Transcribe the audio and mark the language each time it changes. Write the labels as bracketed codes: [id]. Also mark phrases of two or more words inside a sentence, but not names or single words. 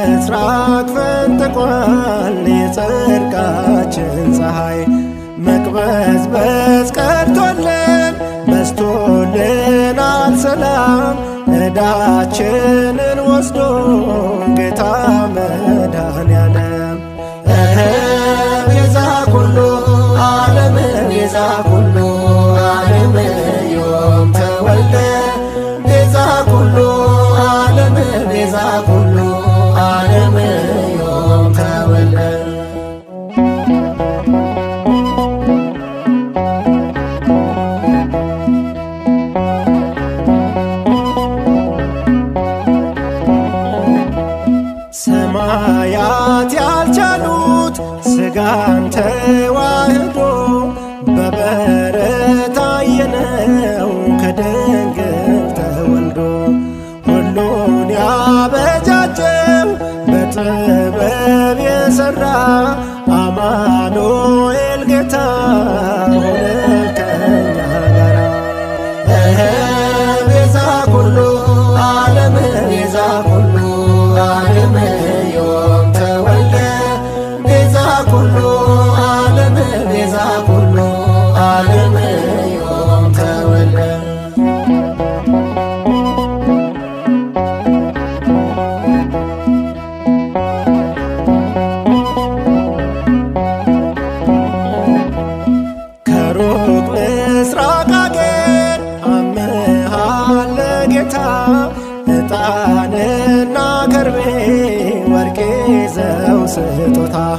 [am] ምስራቅ ፈንጥቋል የጽድቃችን ፀሐይ። መቅበዝበዝ ቀርቶልን በስቶልናል ሰላም ዕዳችንን ወስዶ ጌታ መድኃኔዓለም [gez] ቤዛ ኩሉ ዓለም ቤዛ ኩሉ ዓለም ዮም ተወልደ ቤዛ ኩሉ ዓለም ቤዛ ኩሉ ዓለም ዮም ተወልደ [am] ሰማያት ያልቻሉት ሥጋን ተዋህዶ በበረት አየነው ከድንግል ተወልዶ። ሁሉን ያበጃጀው በጥበብ የሠራ አማኑኤል ጌታ ሆነ ከኛ ጋራ። [gez] ቤዛ ኩሉ ዓለም ቤዛ ኩሉ ዓለም ዮም ተወልደ ቤዛ ኩሉ ዓለም ቤዛ ኩሉ ዓለም ዮም ተወልደ [am] ከሩቅ ምስራቅ አገር አምሃለ ጌታ ዕጣንና ከርቤ ወርቅ ይዘው ስጦታ